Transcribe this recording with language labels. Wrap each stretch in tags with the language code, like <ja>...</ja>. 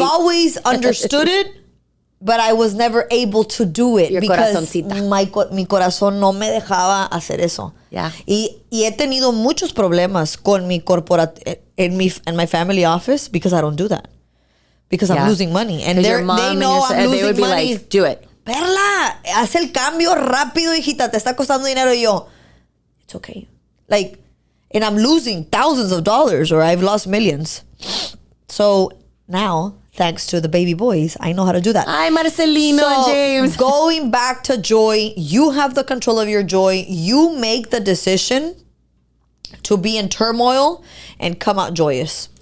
<en>I've always understood it, but I was never able to do it because</en> <es>mi corazón no me dejaba hacer eso.</es> <en>Yeah.</en> <es>Y he tenido muchos problemas con mi</es> <en>in my family office because I don't do that. Because I'm losing money. And they know I'm losing they would be money. Like, do it.</en> <es>Perla, haz el cambio rápido, hijita. Te está costando dinero. Y yo,</es> <en>it's okay. Like, and I'm losing thousands of dollars, or I've lost millions. So now, thanks to the baby boys, I know how to do that. Hi, Marcelino and James. Going back to joy, you have the control of your joy. You make the decision to be in turmoil and come out joyous.</en>